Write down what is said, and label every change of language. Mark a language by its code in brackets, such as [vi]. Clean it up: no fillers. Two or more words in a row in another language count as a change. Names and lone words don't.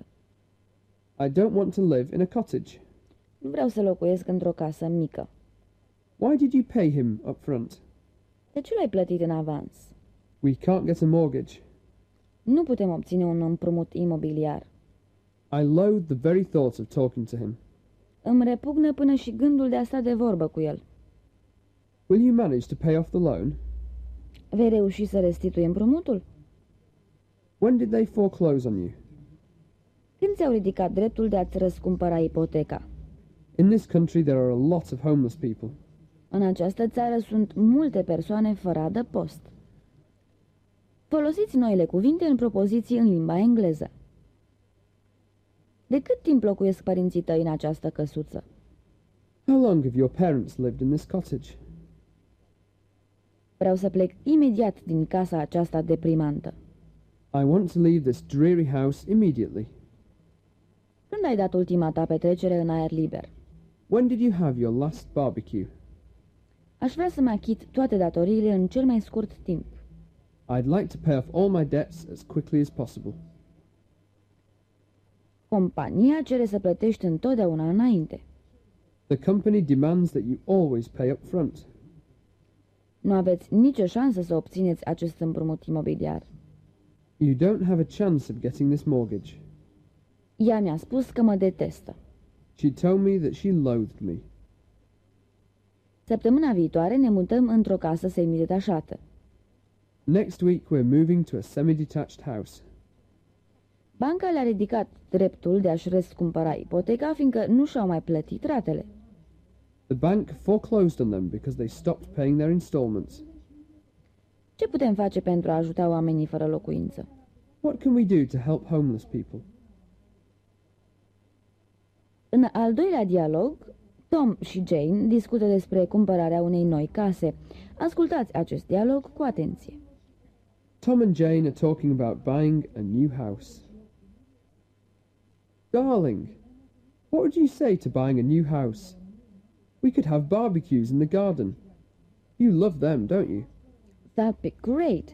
[en] I don't want to live in a cottage. [ro] Nu vreau să locuiesc într-o casă mică. [en] Why did you pay him up front? [ro] De ce l-ai plătit în avans? [en] We can't get a mortgage. [ro] Nu putem obține un împrumut imobiliar. [en] I loathe the very thought of talking to him. [ro] Îmi repugnă până și gândul de a sta de vorbă cu el. [en] Will you manage to pay off the loan? [ro] Vei reuși să restitui împrumutul? [en] When did they foreclose on you? [ro] Când ți-au ridicat dreptul de a-ți răscumpăra ipoteca? [en] In this country there are a lot of homeless people. [ro] În această țară sunt multe persoane fără adăpost. Folosiți noile cuvinte în propoziții în limba engleză. De cât timp locuiesc părinții tăi în această căsuță? [en] How long have your parents lived in this cottage? [ro] Vreau să plec imediat din casa aceasta deprimantă. [en] I want to leave this dreary house immediately. [ro] Când ai dat ultima ta petrecere în aer liber? [en] When did you have your last barbecue? [ro] Aș vrea să-mi achit toate datoriile în cel mai scurt timp. [en] I'd like to pay off all my debts as quickly as possible. [ro] Compania cere să plătești întotdeauna înainte. [en] The company demands that you always pay up front. [ro] Nu aveți nicio șansă să obțineți acest împrumut imobiliar. [en] You don't have a chance of getting this mortgage. [ro] Ea mi-a spus că mă detestă. [en] She told me that she loathed me. [ro] Săptămâna viitoare ne mutăm într-o casă semidetașată. [en] Next week we're moving to a semi-detached house. [ro] Banca le-a ridicat dreptul de a-și răscumpăra ipoteca, fiindcă nu și-au mai plătit ratele. [en] The bank foreclosed on them because they stopped paying their installments. [ro] Ce putem face pentru a ajuta oamenii fără locuință? [en] What can we do to help homeless people? [ro] În al doilea dialog, Tom și Jane discută despre cumpărarea unei noi case. Ascultați acest dialog cu atenție. [en] Tom and Jane are talking about buying a new house. Darling, what would you say to buying a new house? We could have barbecues in the garden. You love them, don't you? That'd be great.